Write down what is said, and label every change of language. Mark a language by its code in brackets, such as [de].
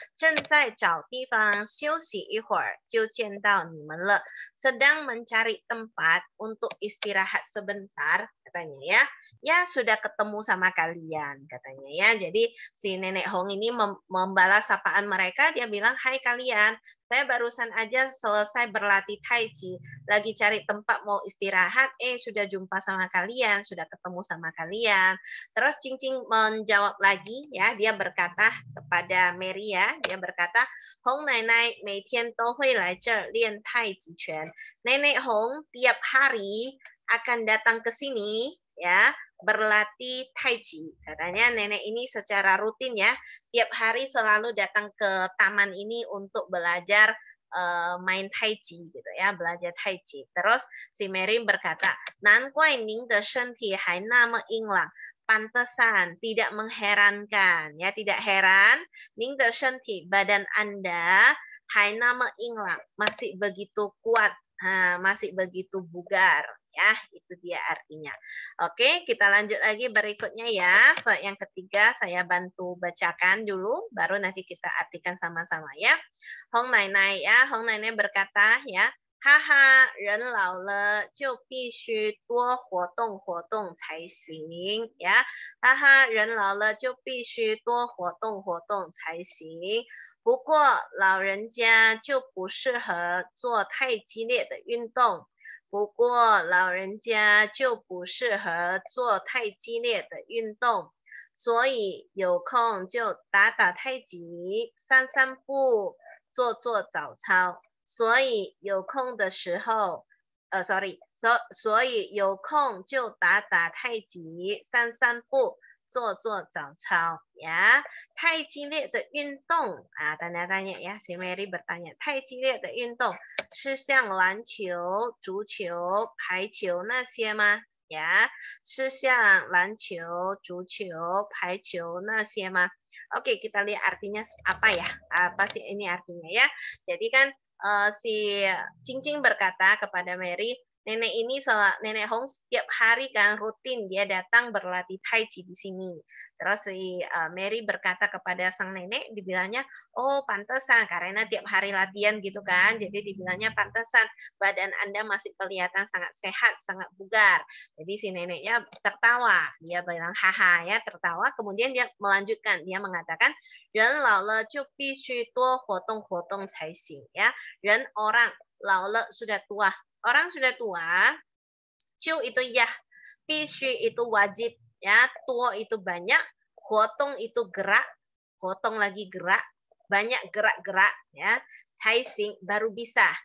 [zh] 正在找地方休息一会儿就见到你们了. [id] Sedang mencari tempat untuk istirahat sebentar katanya ya. ya sudah ketemu sama kalian katanya ya. Jadi si Nenek Hong ini membalas sapaan mereka, dia bilang, "Hai kalian, saya barusan aja selesai berlatih Tai Chi, lagi cari tempat mau istirahat, sudah jumpa sama kalian, sudah ketemu sama kalian." Terus Cing Cing menjawab lagi ya, dia berkata kepada Mary ya, dia berkata, "Hong Nai Nai [zh] 每天都会来这儿练太极拳." [id] Nenek Hong tiap hari akan datang ke sini ya, berlatih Tai Chi. Katanya nenek ini secara rutin ya, tiap hari selalu datang ke taman ini untuk belajar main Tai Chi gitu ya, belajar Tai Chi. Terus si Mary berkata, [zh] 难怪您的身体还那么硬朗. [id] Pantesan, tidak mengherankan ya, tidak heran. 您的身体 badan Anda [zh] 还那么硬朗, [id] masih begitu kuat, masih begitu bugar. Ya, itu dia artinya. Oke, kita lanjut lagi berikutnya ya. Yang ketiga saya bantu bacakan dulu, baru nanti kita artikan sama-sama ya. Hong Nai Nai ya, Hong Nai Nai berkata ya, [zh] 哈哈，人老了就必须多活动活动才行呀！哈哈，人老了就必须多活动活动才行。不过老人家就不适合做太激烈的运动。不过老人家就不适合做太激烈的运动，所以有空就打打太极，散散步，做做早操。所以有空的时候，所以有空就打打太极，散散步，做做早操呀。太激烈的运动啊， [id] tanya-tanya ya, si Mary bertanya, [zh] 太激烈的运动是像篮球、足球、排球那些吗？呀，是像篮球、足球、排球那些吗？ [id] Oke, kita lihat artinya apa ya? Apa sih ini artinya ya? Jadi kan si Cincing berkata kepada Mary, nenek ini nenek Hong setiap hari kan rutin dia datang berlatih Tai Chi di sini. Terus si Mary berkata kepada sang nenek, dibilangnya, oh pantesan karena tiap hari latihan gitu kan. Jadi dibilangnya pantesan badan Anda masih kelihatan sangat sehat, sangat bugar. Jadi si neneknya tertawa, dia bilang haha ya tertawa. Kemudian dia melanjutkan, dia mengatakan, [zh] 人老了就必须多活动活动才行 ya. [id] 人 orang, 老了 sudah tua. Orang sudah tua, 就 itu ya, 必须 itu wajib ya, 多 itu banyak, 活动 itu gerak, 活动 lagi gerak, banyak gerak-gerak ya, 才行 baru bisa.